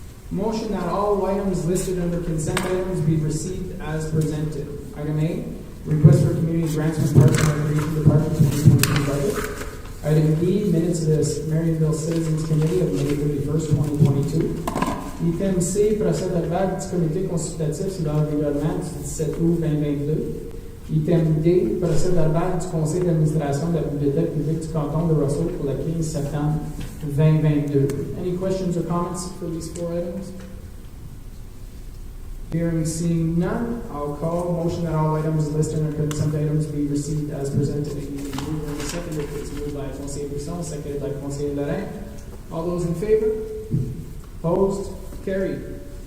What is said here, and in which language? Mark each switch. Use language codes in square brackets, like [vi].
[en] Motion that all items listed under consent items be received as presented. Item A, request for community grants from Parks and Recreation Department to 2022 budget. Item B, minutes of the Marionville Citizens Committee of May 31st, 2022. [fr] Item C, procès verbal du comité consultatif sur l'environnement du 17 août 2022. Item D, procès verbal du conseil d'administration de la bibliothèque publique du canton de Russell pour le 15 septembre 2022. [en] Any questions or comments for these 4 items? Hearing, seeing none, I'll call motion that all items listed under consent items be received as presented. Moved and seconded. It's moved by Conseiller Brisson, seconded by Conseiller Lorrain. All those in favor? Opposed? Carried.